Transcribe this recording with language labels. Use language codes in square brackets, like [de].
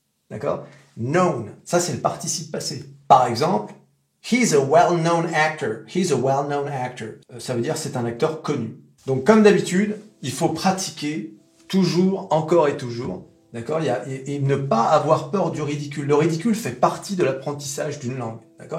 [fr] D'accord? Known. Ça, c'est le participe passé. Par exemple, [en] he's a well-known actor. He's a well-known actor. [fr] Ça veut dire c'est un acteur connu. Donc, comme d'habitude, il faut pratiquer toujours, encore et toujours. D'accord? Et ne pas avoir peur du ridicule. Le ridicule fait partie de l'apprentissage d'une langue. D'accord?